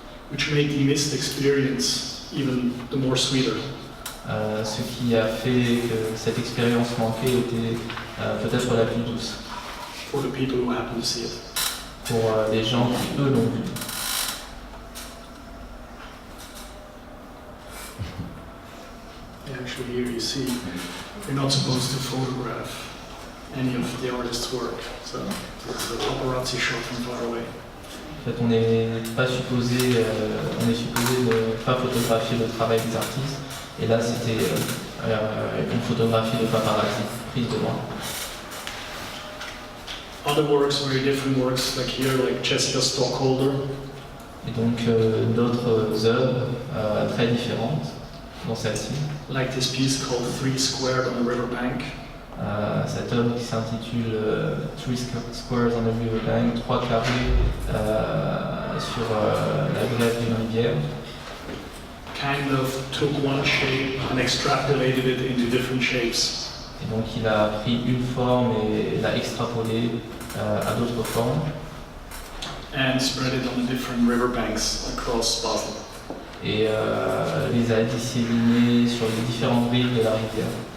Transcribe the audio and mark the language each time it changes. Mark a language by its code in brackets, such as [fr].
[en] Which made the missed experience even the more sweeter. [fr] Ce qui a fait que cette expérience manquée était peut-être la plus douce [en] For the people who happened to see it. [fr] pour les gens qui, eux, l'ont vu. [en] Actually, here you see, you're not supposed to photograph any of the artist's work. So it's a paparazzi shot from far away. [fr] En fait, on n'est supposé ne pas photographier le travail des artistes. Et là, c'était une photographie de paparazzi prise de loin. [en] Other works, very different works, like here, like Jessica Stockholder. [fr] Et donc d'autres œuvres très différentes, dont celle-ci. [en] Like this piece called Three Squared on the Riverbank. [fr] Cette œuvre qui s'intitule Three Squares on the Riverbank, 3 carrés sur la grève d'une rivière. [en] Kind of took one shape and extrapolated it into different shapes. [fr] Et donc il a pris une forme et l'a extrapolée à d'autres formes. [en] And spread it on the different riverbanks across Basel. [fr] Et les a disséminés sur les différentes rives de la rivière.